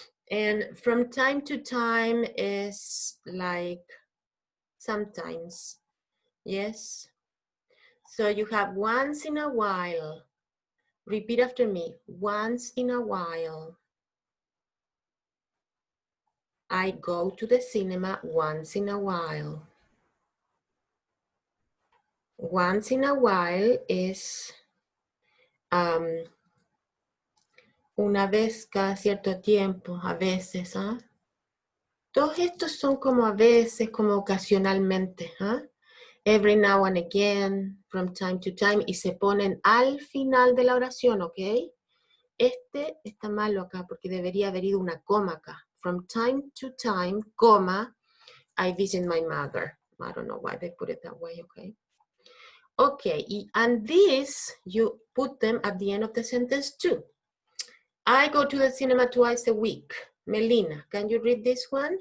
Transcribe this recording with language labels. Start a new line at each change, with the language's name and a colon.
English: And from time to time is like sometimes. Yes? So you have once in a while. Repeat after me. Once in a while. I go to the cinema once in a while. Once in a while is
Spanish: una vez cada cierto tiempo, a veces. ¿Ah? Todos estos son como a veces, como ocasionalmente. ¿Ah?
English: Every now and again, from time to time,
Spanish: y se ponen al final de la oración, ¿ok? Este está malo acá porque debería haber ido una coma acá.
English: From time to time, coma, I visit my mother. I don't know why they put it that way, okay? Okay, and this, you put them at the end of the sentence too. I go to the cinema twice a week. Melina, can you read this one?